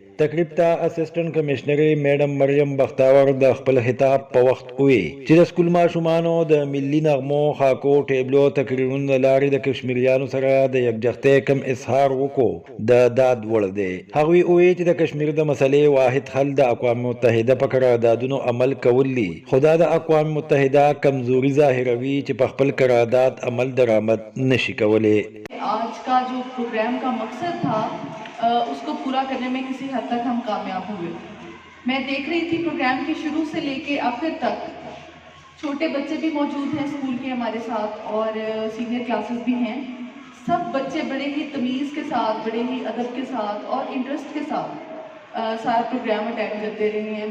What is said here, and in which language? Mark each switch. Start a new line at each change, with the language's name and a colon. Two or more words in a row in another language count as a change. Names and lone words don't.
Pashto: تقریب ته اسسټنټ کمشنري میډم مریم بختاور د خپل خطاب په وخت وی چې د سکول ماشومانو د ملي نغمو خاکو ټیبلو تقریرونو د لارې د کشمیریانو سره د یکجهتۍ کم اظهار وکړو د داد وړ دی. هغوی وی چې د کشمیر د مسلې واحد حل د اقوام متحده په قراردادونو عمل کول دي، خو دا د اقوام متحده کمزوري ظاهروي چې په خپل قرارداد عمل درآمد نشي کولی.
Urdu: آج کا جو پروگرام کا مقصد تھا اس کو پورا کرنے میں کسی حد تک ہم کامیاب ہوئے. میں دیکھ رہی تھی پروگرام کے شروع سے لے کے آخر تک چھوٹے بچے بھی موجود ہیں اسکول کے ہمارے ساتھ اور سینئر کلاسز بھی ہیں. سب بچے بڑے ہی تمیز کے ساتھ، بڑے ہی ادب کے ساتھ اور انٹرسٹ کے ساتھ سارا پروگرام اٹینڈ کرتے رہے ہیں.